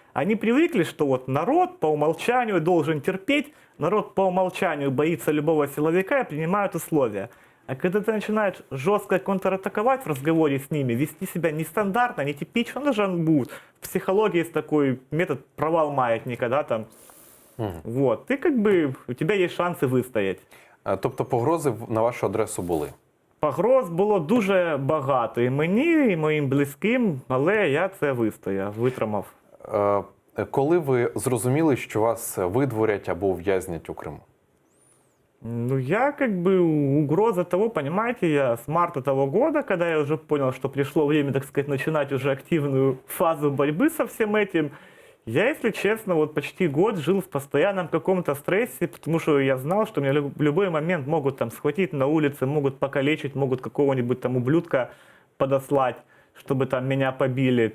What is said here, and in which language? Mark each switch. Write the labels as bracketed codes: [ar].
[ru] Они привыкли, что вот народ по умолчанию должен терпеть, народ по умолчанию боится любого силовика и принимают условия. А когда ты начинаешь жестко контратаковать в разговоре с ними, вести себя нестандартно, нетипично, ну же он будет. В психологии есть такой метод провал маятника, да, там. Вот, ты как бы, у тебя есть [uk] шанси вистояти. Тобто погрози на вашу адресу були? Погроз було дуже багато і мені, і моїм близьким, але я це вистояв, витримав. Коли ви зрозуміли, що вас видворять або ув'язнять у Криму? [ru] Ну, я как бы угроза того, понимаете, я с марта того года, когда я уже понял, что пришло время, так сказать, начинать уже активную фазу борьбы со всем этим, я, если честно, вот почти год жил в постоянном каком-то стрессе, потому что я знал, что меня в любой момент могут там схватить на улице, могут покалечить, могут какого-нибудь там ублюдка подослать, чтобы там меня побили.